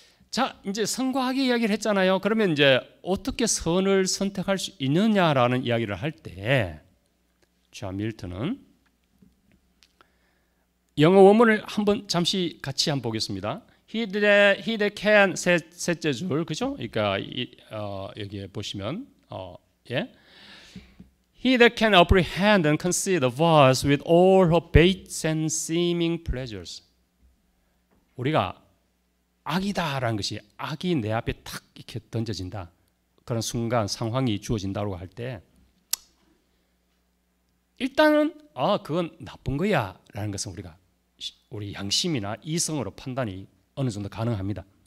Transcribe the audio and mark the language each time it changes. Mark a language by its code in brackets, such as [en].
[ko] 자, 이제 선과 악의 이야기를 했잖아요. 그러면 이제 어떻게 선을 선택할 수 있느냐라는 이야기를 할 때, 존 밀턴은 영어 원문을 한번 잠시 같이 한번 보겠습니다. [en] He that can [ko] 셋째 줄, 그죠? 그러니까 여기에 보시면 [en] He that can apprehend and conceive the vast with all her baits and seeming pleasures. [ko] 우리가 악이다라는 것이, 악이 내 앞에 탁 이렇게 던져진다, 그런 순간 상황이 주어진다고 할 때 일단은 그건 나쁜 거야 라는 것은 우리가 우리 양심이나 이성으로 판단이 어느 정도 가능합니다.